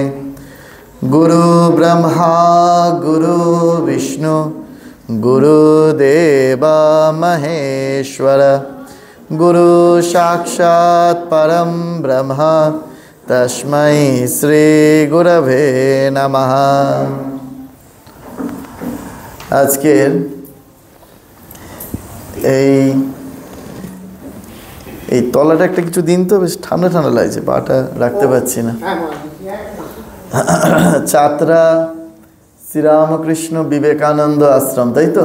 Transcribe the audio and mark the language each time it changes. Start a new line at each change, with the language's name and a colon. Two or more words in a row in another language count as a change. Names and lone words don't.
Sanskrit: गुरु ब्रह्मा गुरु विष्णु गुरुदेव महेश्वर गुरु साक्षात् परम ब्रह्म तस्मै श्री गुरवे नमः।
Bangla: আজকের এই তলাটা একটা কিছু দিন তো বেশ ঠান্ডা ঠান্ডা লাগছে, পাটা রাখতে পারছি না। চাতরা শ্রীরামকৃষ্ণ বিবেকানন্দ আশ্রম, তাই তো?